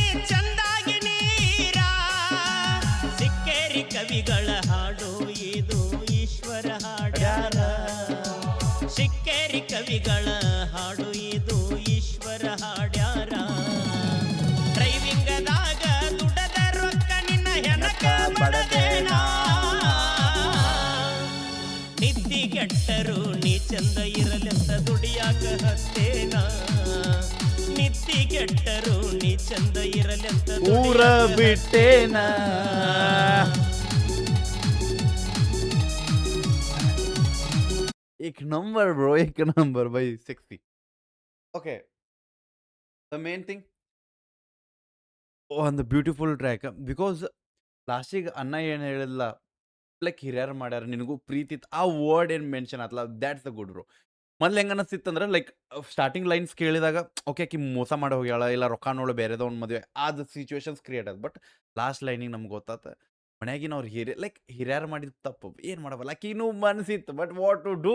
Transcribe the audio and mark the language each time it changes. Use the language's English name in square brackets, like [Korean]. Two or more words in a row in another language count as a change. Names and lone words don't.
[Kannada] ಚಂದಾಗಿ ನೀರ ಸಿಕ್ಕೇರಿ ಕವಿಗಳ ಹಾಡು ಇದು ಈಶ್ವರ ಹಾಡ್ಯಾರ ಸಿಕ್ಕೇರಿ ಕವಿಗಳ ಹಾಡು ಇದು ಈಶ್ವರ ಹಾಡ್ಯಾರ ಡ್ರೈವಿಂಗದಾಗ ದುಡದ ರೊಕ್ಕ ನಿನ್ನ ಹೆಣಕ ಬಡದೇನಾ ನಿದ್ದಿಗೆಟ್ಟರು ನೀ ಚಂದ ಇರಲೆಂತ ದುಡಿಯಾಕ ಹತ್ತೇನಾ ನಿದ್ದಿಗೆಟ್ಟರು ನೀ ಚಂದ ಇರಲೆಂತ ಊರ ಬಿಟ್ಟೇನ. [Hindi] एक नंबर bro, एक नंबर भाई 60. [English] Okay. The main thing on the beautiful track because [Kannada] ಲಾಸ್ಟಿಗೆ ಅಣ್ಣ ಏನು ಹೇಳಿಲ್ಲ ಲೈಕ್ ಹಿರಿಯರು ಮಾಡ್ಯಾರ ನಿನಗೂ ಪ್ರೀತಿ ಇತ್ತು ಆ ವರ್ಡ್ ಏನು ಮೆನ್ಷನ್ ಆತಲ್ಲ [English] that's the good bro. [Kannada] ಮೊದ್ಲು ಹೆಂಗೆ ಅನ್ನಿಸ್ತಿತ್ತಂದ್ರೆ [English] like starting lines [Kannada] ಕೇಳಿದಾಗ ಓಕೆ ಆಕಿ ಮೋಸ ಮಾಡಿ ಹೋಗ್ಯಾಳ ಇಲ್ಲ ರೊಕ್ಕ ನೋಡು ಬೇರೆದವ್ನ ಮದುವೆ ಆದ [English] situations create [Kannada] ಆದ. [English] but last [Kannada] ಲೈನಿಗೆ ನಮ್ಗೆ ಗೊತ್ತಾತ ಮನ್ಯಾಗಿನ ಅವ್ರು ಲೈಕ್ ಹಿರಿಯರು ಮಾಡಿದ ತಪ್ಪು ಏನು ಮಾಡಬಲ್ಲ ಆಕಿನೂ ಮನಸ್ಸಿತ್ತು [English] but what to do.